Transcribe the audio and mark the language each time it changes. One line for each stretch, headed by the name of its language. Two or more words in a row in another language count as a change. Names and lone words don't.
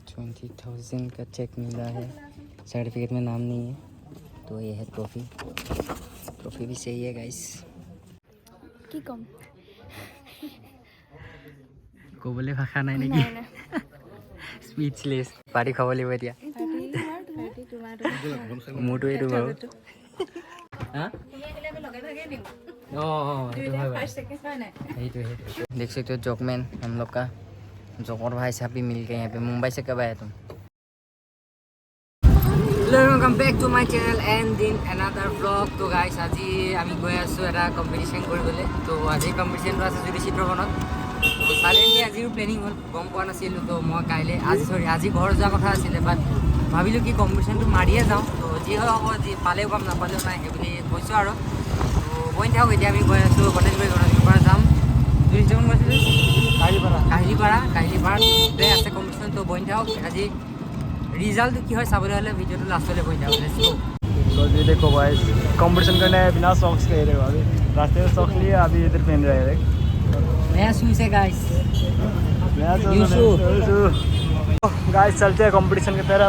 Hindi: 20,000 का चेक मिला है, सर्टिफिकेट में नाम नहीं है। तो ये है ट्रॉफी, ट्रॉफी भी सही है गाइस।
Assamese: কি কম ক'বলৈ ভাষা নাই নেকি? স্পীচলেছ। পাৰ্টি খাব লাগিব এতিয়া। মোৰতো এইটো বাৰু।
Hindi: देख सकते हो जॉकमैन हम लोग का, जॉकर भाई साहब भी मिल गए यहाँ पे। मुंबई से कब आया तुम?
English: Welcome back to my channel and in another vlog.
Assamese: तो गाइस আজি আমি গৈ আছোঁ এটা কম্পিটিশ্যন কৰিবলৈ। তো আজি কম্পিটিশ্যনটো আছে যদি চিত্ৰবনত। তো চাডেনলি আজিও প্লেনিং হ'ল, গম পোৱা নাছিলোঁ। তো মই কাইলৈ আজি ঘৰ যোৱা কথা আছিলে, বাট ভাবিলোঁ কি কম্পিটিশ্যনটো মাৰিয়ে যাওঁ। তো যি হয় হ'ব, যি পালেও পাম নাপালেও নাই সেই বুলি কৈছোঁ আৰু। তো বহি থাকক, এতিয়া আমি গৈ আছোঁ গণেশগুৰিৰ পৰা যাম। টুৰিষ্ট গৈছিলোঁ কাহিলীপাৰাতে আছে কম্পিটিশ্যন। তো বহি থাকক, আজি
Hindi: रिजल्ट की है सब वीडियो तो लास्ट वाले पहुंच जाओ। तो ये देखो भाई कंपटीशन करने बिना सॉक्स के रहे हो, अभी रास्ते में सॉक्स लिए, अभी इधर पहन रहे हैं नया शूज है गाइस, गाइस चलते हैं कंपटीशन की तरफ।